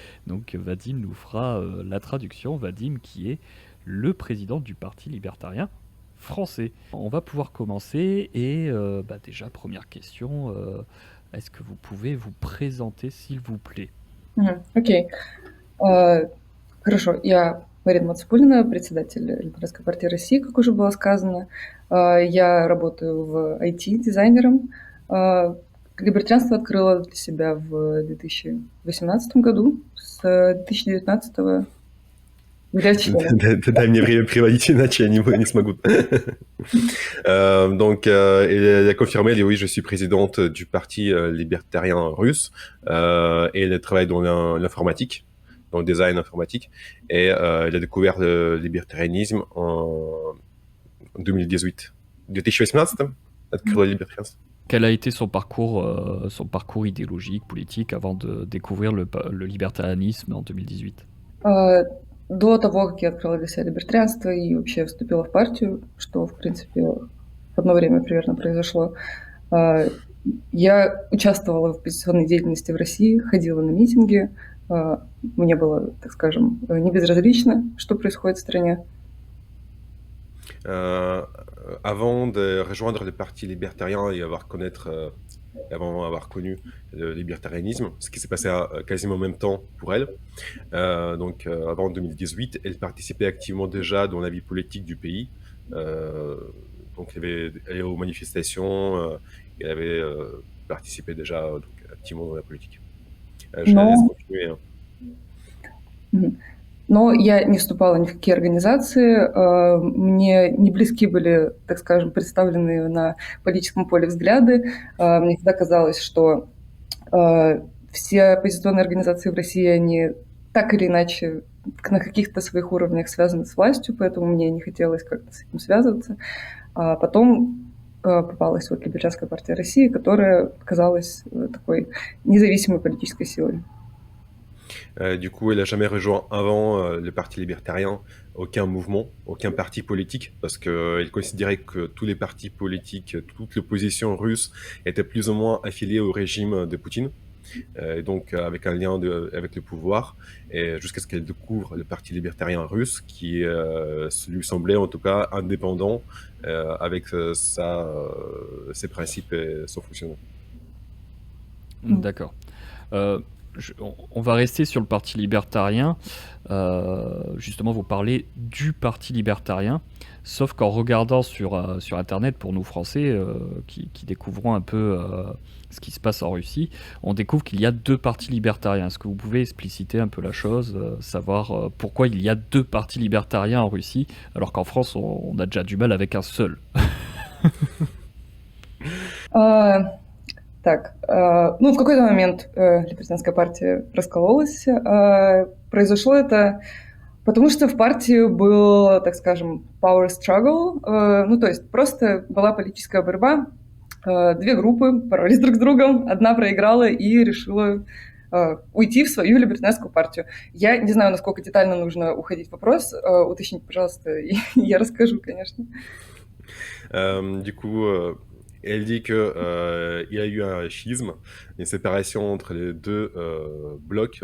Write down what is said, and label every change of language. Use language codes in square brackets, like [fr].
[fr] Donc Vadim nous fera la traduction. Vadim qui est le président du Parti libertarien français. On va pouvoir commencer et déjà première question, est-ce que vous pouvez vous présenter s'il vous plaît? [ru] Окей. А, Хорошо. Я Марина Мацапулина, председатель Либеральской партии России, как уже было сказано. Я работаю в IT-дизайнером. Либертарианство открыла для себя в 2018 году. С 2019 являюсь членом. Дай мне время приводить, иначе я не смогу. [fr] Elle a confirmé, oui, je suis présidente du parti libertarien russe et elle travaille dans l'informatique, dans le design informatique. Et elle a découvert le libertarianisme en 2018. [ru] 2018 открыла либертарианство. [fr] Quel a été son parcours idéologique, politique, avant de découvrir le libertarianisme en 2018? [ru] До того, как я открыла для себя либертарианство и вообще вступила в партию, что, в принципе, в одно время примерно произошло, я участвовала в оппозиционной деятельности в России, ходила на митинги. Мне было, так скажем, не безразлично, что происходит в стране. [fr] Avant de rejoindre le parti libertarien et avant avoir connu le libertarianisme, ce qui s'est passé quasiment en même temps pour elle. Avant 2018, elle participait activement déjà dans la vie politique du pays. Elle allait aux manifestations, elle avait participé déjà activement dans la politique. Je la laisse [ru] Но [fr] continuer. Hein. Мгм. [ru] Но я не вступала ни в какие организации, мне не близки были, так скажем, представленные на политическом поле взгляды. Мне всегда казалось, что все оппозиционные организации в России, они так или иначе на каких-то своих уровнях связаны с властью, поэтому мне не хотелось как-то с этим связываться. А потом попалась вот Либертарианская партия России, которая казалась такой независимой политической силой. [fr] Du coup, elle n'a jamais rejoint avant le Parti libertarien aucun mouvement, aucun parti politique, parce qu'elle considérait que tous les partis politiques, toute l'opposition russe était plus ou moins affiliée au régime de Poutine, et donc avec un lien avec le pouvoir, et jusqu'à ce qu'elle découvre le Parti libertarien russe, qui lui semblait en tout cas indépendant avec ses principes et son fonctionnement. D'accord. On va rester sur le Parti libertarien. Justement, vous parlez du Parti libertarien. Sauf qu'en regardant sur Internet, pour nous Français qui découvrons un peu ce qui se passe en Russie, on découvre qu'il y a deux partis libertariens. Est-ce que vous pouvez expliciter un peu la chose, savoir pourquoi il y a deux partis libertariens en Russie, alors qu'en France, on a déjà du mal avec un seul? [ru] Так, в какой-то момент Либертарианская партия раскололась. Произошло это потому, что в партии был, так скажем, [en] power struggle. [ru] То есть просто была политическая борьба. Две группы боролись друг с другом. Одна проиграла и решила уйти в свою либертарианскую партию. Я не знаю, насколько детально нужно уходить в вопрос. Уточните, пожалуйста, и я расскажу, конечно. [fr] Du coup, elle dit que il y a eu un schisme, une séparation entre les deux blocs.